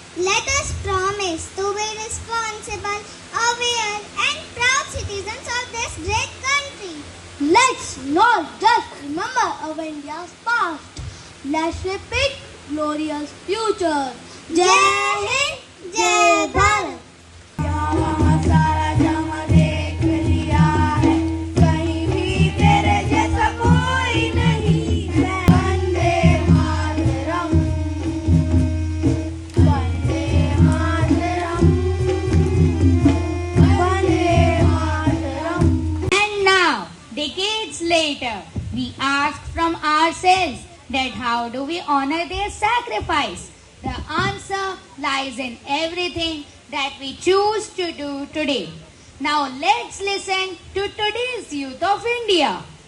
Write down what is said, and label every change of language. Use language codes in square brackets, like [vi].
[en] Let us promise to be responsible, aware, and proud citizens of this great country. Let's not just remember our India's past. Let's repeat glorious future. Jai Hind, Jai Bharat. [hi] यहाँ सारा जहाँ देख लिया है, कहीं भी तेरे जैसा कोई नहीं है। Vande Mataram, Vande Mataram, Vande Mataram. [en] And now, decades later, we ask from ourselves that how do we honor their sacrifice? The answer lies in everything that we choose to do today. Now let's listen to today's youth of India.